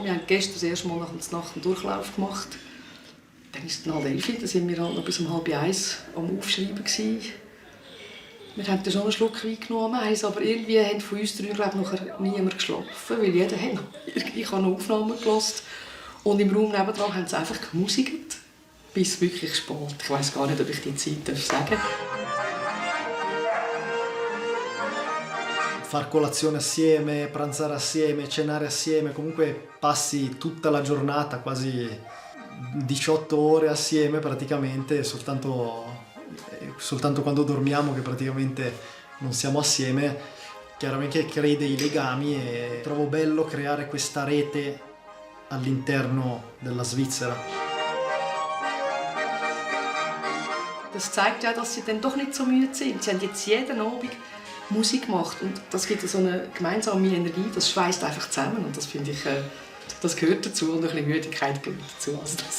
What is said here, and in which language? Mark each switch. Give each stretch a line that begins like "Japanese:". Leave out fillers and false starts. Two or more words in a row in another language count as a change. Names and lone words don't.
German: Wir haben gestern das erste Mal nach der Nacht einen Durchlauf gemacht. Dann ist es 11:30, dann sind wir halt noch bis um 12:30 am Aufschreiben gewesen. Wir haben dann schon einen Schluck Wein genommen, aber irgendwie haben von uns 3 nachher niemand geschlafen, weil jeder hat noch, ich habe noch Aufnahmen gehört. Und im Raum nebenan haben sie einfach gemusikt, bis wirklich spät. Ich weiss gar nicht, ob ich die Zeit sagen darf.
Italian: Far colazione assieme, pranzare assieme, cenare assieme, comunque passi tutta la giornata, quasi 18 ore assieme praticamente, soltanto quando dormiamo che praticamente non siamo assieme, chiaramente crea dei legami e trovo bello creare questa rete all'interno della Svizzera.
German: Das zeigt ja, dass sie dann doch nicht so müde sind. Sie haben jetzt jeden Abend Musik gemacht und das gibt so eine gemeinsame Energie, das schweißt einfach zusammen und das finde ich, das gehört dazu und ein bisschen Müdigkeit gehört dazu. Also das.